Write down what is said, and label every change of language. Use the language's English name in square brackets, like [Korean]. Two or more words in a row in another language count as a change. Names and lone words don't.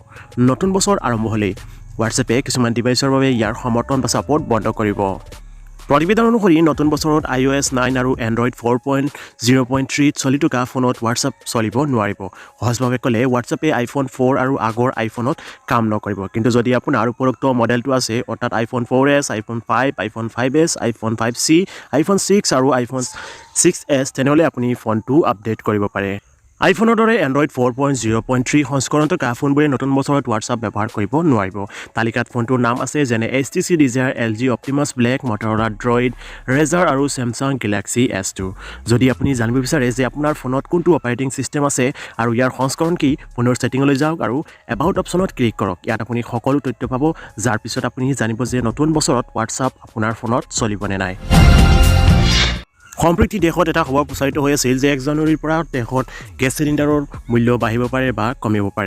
[Assamese] নতুন বছৰ আৰম্ভ হ'লেই হোৱাটছআপে কিছুমান ডিভাইচৰ বাবে ইয়াৰ সমৰ্থন বা ছাপোৰ্ট বন্ধ কৰিব। প্ৰতিবেদন অনুসৰি নতুন বছৰত iOS 9 আৰু Android 4.0.3 চলি থকা ফোনত হোৱাটছআপ চলিব নোৱাৰিব। সহজভাৱে ক'লে হোৱাটছআপে iPhone 4 আৰু আগৰ আইফোনত কাম নকৰিব। কিন্তু যদি আপোনাৰ উপৰোক্ত মডেলটো আছে, অৰ্থাৎ iPhone 4S, iPhone 5, iPhone 5S, iPhone 5C, iPhone 6 আৰু iPhone 6S, তেনেহ'লে আপুনি ফোনটো আপডেট কৰিব পাৰে। আইফোনৰ দৰে এণ্ড্ৰইড 4.0.3 সংস্কৰণ থকা ফোনবোৰে নতুন বছৰত হোৱাটছআপ ব্যৱহাৰ কৰিব নোৱাৰিব। তালিকাত ফোনটোৰ নাম আছে যেনে HTC Desire, LG Optimus Black, Motorola Droid, Razer আৰু Samsung Galaxy S2। যদি আপুনি জানিব বিচাৰে যে আপোনাৰ ফোনত কোনটো [English] operating system [Assamese] আছে আৰু ইয়াৰ সংস্কৰণ কি, ফোনৰ ছেটিঙলৈ যাওক আৰু [English] about optionত [Assamese] ক্লিক কৰক। ইয়াত আপুনি সকলো তথ্য পাব, যাৰ পিছত আপুনি জানিব যে নতুন বছৰত হোৱাটছআপ আপোনাৰ ফোনত চলিব নে নাই। সম্প্ৰতি দেশত এটা খবৰ প্ৰচাৰিত হৈ আছিল যে 1 জানুৱাৰীৰ পৰা দেশত [English] gas cylinderৰ [Assamese] মূল্য বাঢ়িব পাৰে বা কমিব পাৰে।